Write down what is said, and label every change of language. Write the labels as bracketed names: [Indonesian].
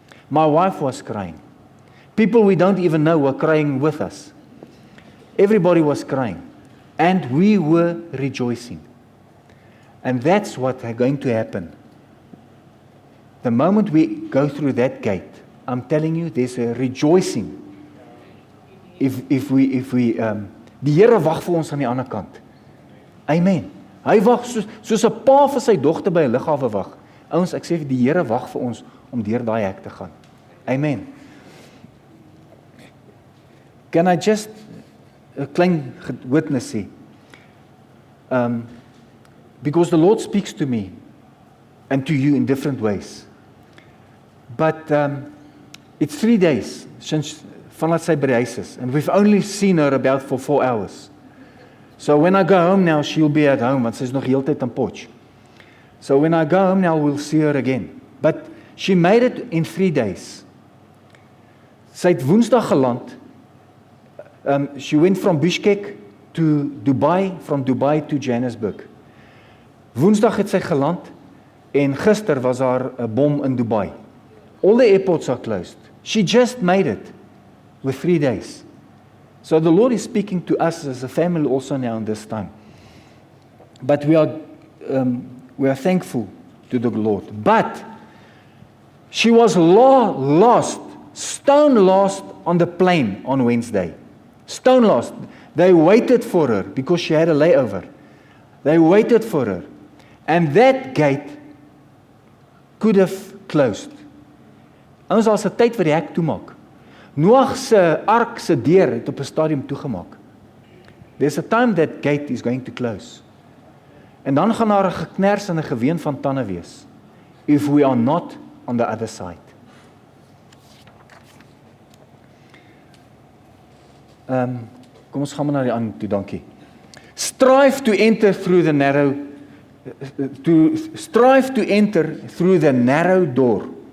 [English] My wife was crying. People we don't even know were crying with us. Everybody was crying. And we were rejoicing. And that's what's going to happen. The moment we go through that gate, I'm telling you, there's a rejoicing. If we [Afrikaans] die Here wag vir ons aan die ander kant. Amen. Hy wag soos 'n pa vir sy dogter by 'n lughawe wag. Ouens, ek sê die Here wag vir ons om deur daai hek te gaan. Amen. [English] Can I just [Afrikaans] 'n klein witness sê? [English] Because the Lord speaks to me and to you in different ways. But it's 3 days since [Afrikaans] vanaf sy by die huis is, [English] and we've only seen her about for 4 hours. So when I go home now, she'll be at home, [Afrikaans] want sy's nog heeltyd in Potch. [English] So when I go home now, we'll see her again. But she made it in 3 days. [Afrikaans] Sy het Woensdag geland. [English] She went from Bishkek to Dubai, from Dubai to Johannesburg. [Afrikaans] Woensdag het sy geland en gister was daar 'n bom in Dubai. [English] All the airports are closed. She just made it with 3 days. So the Lord is speaking to us as a family also now in this time. But we are thankful to the Lord. But she was lost, stone lost on the plane on Wednesday. Stone lost. They waited for her because she had a layover. They waited for her. And that gate could have closed. [Afrikaans] Ons was 'n tyd vir die hek toemaak. Noag se ark se deur het op 'n stadium toegemaak. [English] There's a time that gate is going to close. [Afrikaans] En dan gaan daar 'n gekners en 'n geween van tande wees. [English] If we are not on the other side. [Afrikaans] Kom ons gaan maar na die ander toe, dankie. [English] Strive to enter through the narrow door.